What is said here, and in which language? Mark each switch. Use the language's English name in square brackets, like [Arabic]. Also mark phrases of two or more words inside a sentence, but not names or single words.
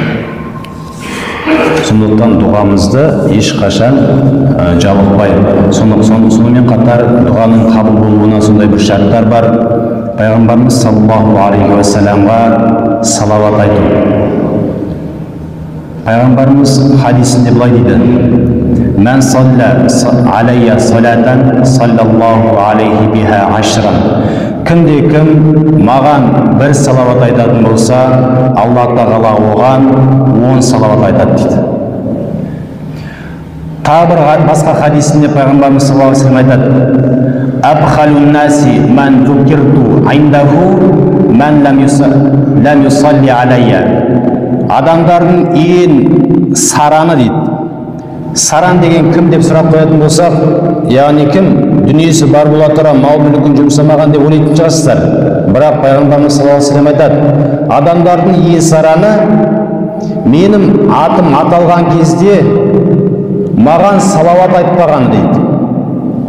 [Kazakh] Сондықтан дұғамызды ешқашан жалықпай. Сонымен қатар дұғаның қабыл болуына сондай бір шарттар бар. Пайғамбарымыз [Arabic] صلى الله عليه وسلم [Kazakh] салауат айту. Пайғамбарымыз хадисінде былай дейді: [Arabic] "من صلى علي صلاة صلى الله عليه بها عشرا". [Kazakh] Кімде-кім маған бір салауат айтатын болса, Алла тағала оған 10 салауат айтады дейді. Тағы бір басқа хадисінде пайғамбарымыз [Arabic] صلى الله عليه وسلم айтады: "أبخل الناس من ذكرت عنده من لم يصل علي". [Kazakh] Адамдардың ең сараны дейді. Саран деген кім деп сұрақ қоятын болсақ, яғни кім? Дүниесі бар бола тұра мал мүлкін жұмсамаған деп ойлайтын шығарсыздар. Бірақ пайғамбарымыз [Arabic] صلى الله عليه وسلم [Kazakh] айтады: адамдардың ең сараны менің атым аталған кезде маған салауат айтпаған дейді.